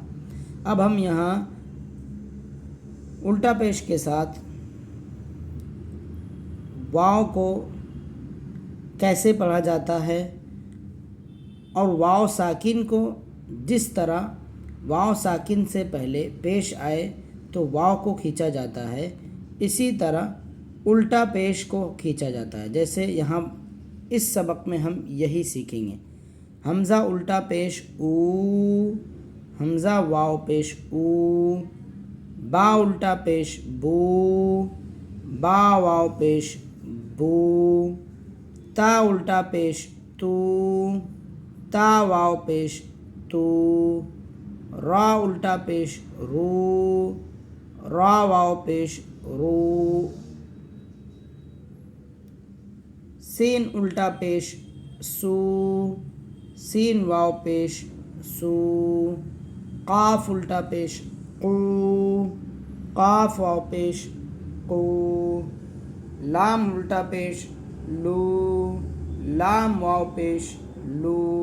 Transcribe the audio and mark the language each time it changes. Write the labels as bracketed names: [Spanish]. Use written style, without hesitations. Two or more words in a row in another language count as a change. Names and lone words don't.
[Urdu] اب ہم یہاں الٹا پیش کے ساتھ واو کو کیسے پڑھا جاتا ہے اور واو ساکن کو جس طرح واو ساکن سے پہلے پیش آئے تو واو کو کھینچا جاتا ہے، اسی طرح الٹا پیش کو کھینچا جاتا ہے۔ جیسے یہاں اس سبق میں ہم یہی سیکھیں گے۔ حمزہ الٹا پیش او، حمزہ واو پیش او، با الٹا پیش بو، با واو پیش بو، تا الٹا پیش تو، تا واو پیش تو، را الٹا پیش رو، را واو پیش رو، سین الٹا پیش سو، سین واو پیش سو، قاف الٹا پیش قو، قاف واو پیش قو، لام الٹا پیش لو، لام واو پیش لو،